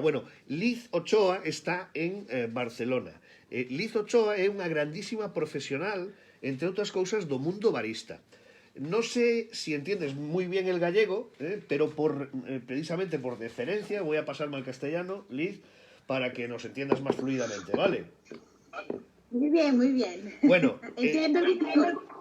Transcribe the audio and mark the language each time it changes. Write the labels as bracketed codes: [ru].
[gl] Bueno, Liz Ochoa está en Barcelona. Liz Ochoa é unha grandísima profesional, entre outras cousas, do mundo barista. [es] No sé si entiendes muy bien el gallego, pero precisamente por deferencia voy a pasarme al castellano, Liz, para que nos entiendas más fluidamente, ¿vale? Muy bien, muy bien. Bueno, Entiendo el idioma.